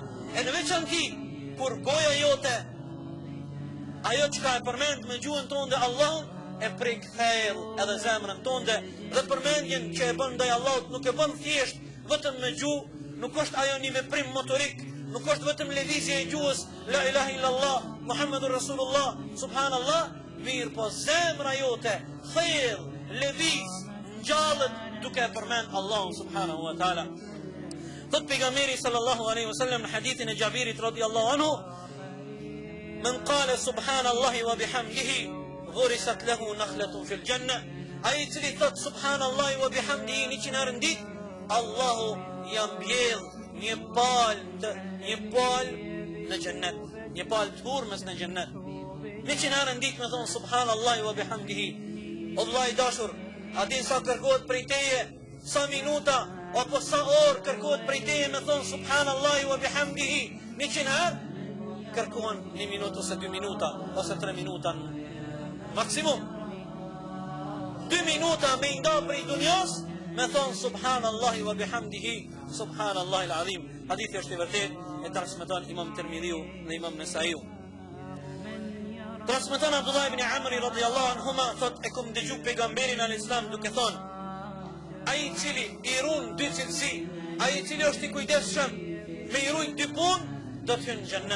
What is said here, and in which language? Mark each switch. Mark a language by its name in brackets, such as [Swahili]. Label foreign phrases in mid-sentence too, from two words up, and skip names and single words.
[Albanian] E në veçanti kur goja jote, ajo çka e përmend me gjuhën tonë dhe Allahun, e prek thellë edhe zemrën tonë, dhe përmendjen që e bën ndaj Allahut nuk e bën thjesht vetëm me gjuhë, nuk është ajo një veprim motorik, nuk është vetëm lëvizje e gjuhës [Arabic] لا إله إلا الله محمد رسول الله سبحان الله, [Albanian] mirë po zemra jote thellë lëviz ngjallet duke e përmend Allahun [Arabic] سبحانه وتعالى. [Albanian] Thot pejgamberi [Arabic] صلى الله عليه وسلم [Albanian] në hadithin e Jabirit [Arabic] رضي الله عنه: "من قال سبحان الله وبحمده غرست له نخلة في الجنة." [Albanian] Ai i cili thot [Arabic] سبحان الله وبحمده [Albanian] 100 herë në ditë, Allahu ja mbjell një palë në xhennet, një palë të hurmës në xhennet. 100 herë në ditë me thon [Arabic] سبحان الله وبحمده. [Albanian] O vllai dashur, a din sa kërkohet prej teje, sa minuta apo sa orë kërkohet prej teje me thon [Arabic] سبحان الله وبحمده [Albanian] 100 herë? Kërkohen 1 minutë ose 2 minuta ose 3 minuta maksimum. 2 minuta me nda prej dunjas me thon [Arabic] سبحان الله وبحمده سبحان الله العظيم. [Albanian] Hadithi është i vërtet, e transmeton Imam Tirmidhiu dhe Imam Nesaiu. Transmeton Abdullah ibn Amr [Arabic] رضي الله عنهما, [Albanian] thot e kum dëgju pejgamberin [Arabic] عليه السلام [Albanian] duke thon: ai i cili i ruan 2 cilësi, ai i cili është i kujdesshëm me i ruajt 2 punë, do të hyjë në xhennet.